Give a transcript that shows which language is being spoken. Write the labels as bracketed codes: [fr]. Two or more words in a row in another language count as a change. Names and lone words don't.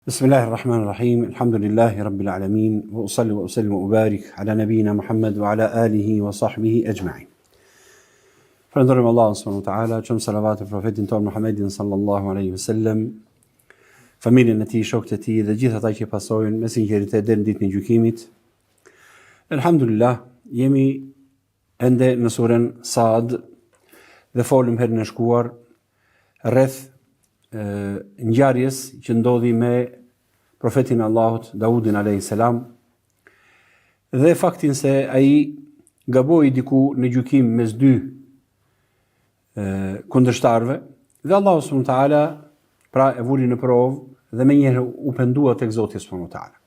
[ar] بسم الله الرحمن الرحيم الحمد لله رب العالمين وأصلي وأسلم وأبارك على نبينا محمد وعلى آله وصحبه أجمعين. [sq] Falenderojmë Allahun [ar] سبحانه وتعالى, [sq] çëm salavat e profetin ton Muhammedin [ar] صلى الله عليه وسلم, [sq] familjen e tij, shokët e tij dhe gjithë ata që pasojnë me sinqeritet deri në ditën e gjykimit. Elhamdulillah, jemi ende në surën Sad dhe folëm herën e shkuar rreth ngjarjes që ndodhi me profetin Allahut Daudin [ar] عليه السلام [sq] dhe faktin se ai gaboi diku në gjykim mes dy kundërshtarëve dhe Allahu [ar] سبحانه وتعالى [sq] pra e vuri në provë dhe menjëherë u pendua tek Zoti [ar] سبحانه وتعالى.